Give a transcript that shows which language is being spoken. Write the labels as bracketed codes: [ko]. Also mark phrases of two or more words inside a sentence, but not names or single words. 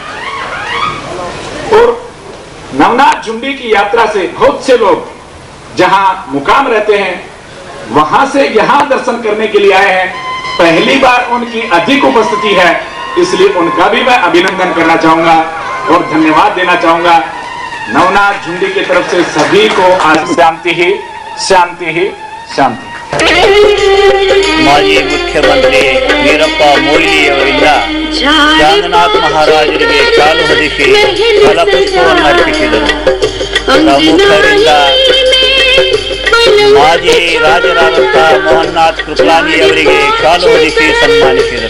[hi] और नवनाथ झुंडी की यात्रा से बहुत से लोग जहां मुकाम रहते हैं वहां से यहां दर्शन करने के लिए आए हैं। पहली बार उनकी अधिक उपस्थिति है, इसलिए उनका भी मैं अभिनंदन करना चाहूंगा और धन्यवाद देना चाहूंगा। नवनाथ झुंडी की तरफ से सभी को आज शांति ही शांति ही शांति। [kn] ಮಾಜಿ ಮುಖ್ಯಮಂತ್ರಿ ವೀರಪ್ಪ ಮೊಯ್ಲಿಯವರಿಂದ ಜಾಗನಾಥ ಮಹಾರಾಜರಿಗೆ ಶಾಲು ಹೊದಿಸಿ ಫಲಪುಷ್ಪವನ್ನು ಅರ್ಪಿಸಿದರು. ಪ್ರಮುಖರಿಂದ ಮಾಜಿ ರಾಜರಾದಂತಹ ಮೋಹನ್ನಾಥ್ ಕೃಪಲಾನಿ ಅವರಿಗೆ ಶಾಲು ಹೊದಿಸಿ ಸನ್ಮಾನಿಸಿದರು.